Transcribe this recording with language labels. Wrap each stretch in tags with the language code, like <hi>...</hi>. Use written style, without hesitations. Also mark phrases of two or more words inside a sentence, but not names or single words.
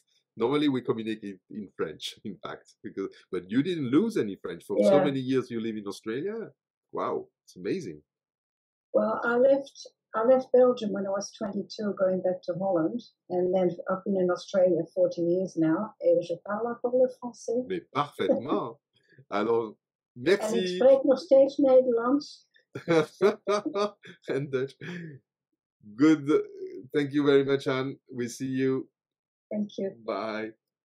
<en>Normally we communicate in French, in fact, but you didn't lose any French for so many years. You live in Australia. Wow, it's amazing. Well, I left Belgium when I was 22, going back to Holland, and then I've been in Australia 40 years now,</en> <fr>et je parle encore le français. Mais parfaitement. Alors, merci.</fr> <nl>En ik spreek nog steeds Nederlands.</nl> <en>And Dutch. Good. Thank you very much, Anne. We see you. Thank you. Bye.</en>